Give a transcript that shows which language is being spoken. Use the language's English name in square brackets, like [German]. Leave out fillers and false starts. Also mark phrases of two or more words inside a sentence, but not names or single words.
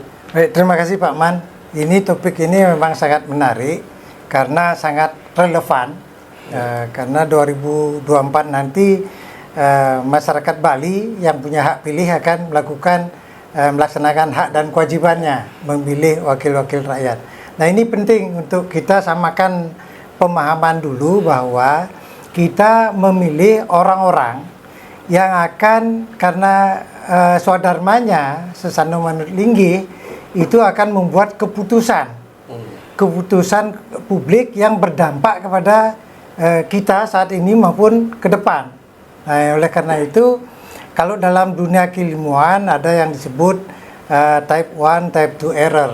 [Indonesian] Baik, terima kasih Pak Man. Ini topik ini memang sangat menarik karena sangat relevan, karena 2024 nanti masyarakat Bali yang punya hak pilih akan melaksanakan hak dan kewajibannya memilih wakil-wakil rakyat. Nah, ini penting untuk kita samakan pemahaman dulu bahwa kita memilih orang-orang yang akan, karena [Balinese] swadharmanya sesano manut linggih, [Indonesian] itu akan membuat keputusan publik yang berdampak kepada kita saat ini maupun ke depan. Nah, oleh karena itu, kalau dalam dunia keilmuan ada yang disebut [English] type 1, type 2 error.